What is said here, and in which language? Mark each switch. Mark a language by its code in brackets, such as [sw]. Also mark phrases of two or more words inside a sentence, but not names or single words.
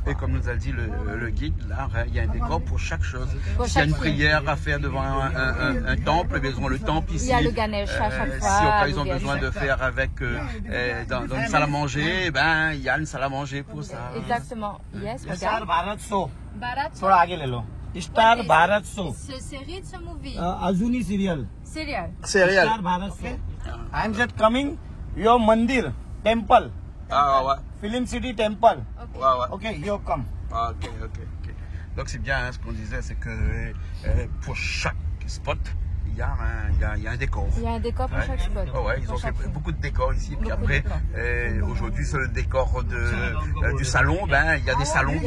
[fr] Et comme nous a dit le guide, là, il y a un décor pour chaque chose. Pour S'il y a chaque une film. prière à faire devant un temple, ils auront le temple ici. Il y a le Ganesh à chaque Si fois, au cas, ils le ont Ganesh. besoin de faire avec dans une salle à manger, ben il y a une salle à manger pour ça. Exactement. Yes, [hi] स्टार [fr] regarde. [hi] भारत शो. [fr] Barat. [hi] थोड़ा आगे ले लो. स्टार भारत शो. [fr] C'est série de ce movie. [mr] अजूनी सीरियल. [en] Serial. [hi] स्टार भारत शो. [en] I am just coming your mandir temple [fr] Ah ouais, [en] Film City temple. [fr] ouais, ouais. [en] OK you come. [fr] Ah, ok. Donc c'est bien, hein, ce qu'on disait, c'est que pour chaque spot, il y a un décor. Il y a un décor pour chaque spot. Ouais, ils Pour ont fait chaque film. beaucoup de décors ici. Puis Beaucoup après, de décors. aujourd'hui, sur le décor du salon, ben il y a des salons Il y a